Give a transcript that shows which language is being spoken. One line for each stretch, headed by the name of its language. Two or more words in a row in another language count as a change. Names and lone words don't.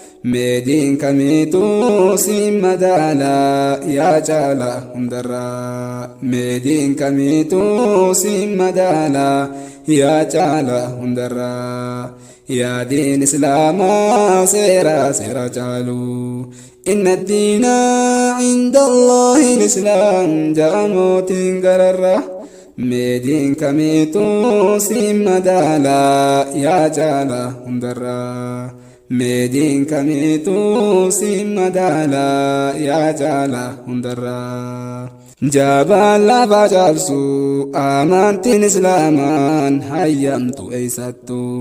Oromo: Mee diin kamiituu si madaalaa yaa caalaa hundarraa. Mee diin kamiituu si madaalaa yaa caalaa hundarraa. Yaa diin Islaamaa seera seera caalu.
Arabic: إن الدين عند الله الإسلام
Oromo: jaamotiin gararraa. Mee diin kamiituu si madaalaa yaa caalaa hundarraa. Mee diin kamiituu si madaalaa yaa caalaa hundarraa. Jabaan lafa cabsu amantiin Islaamaan hayyamtu eessattu.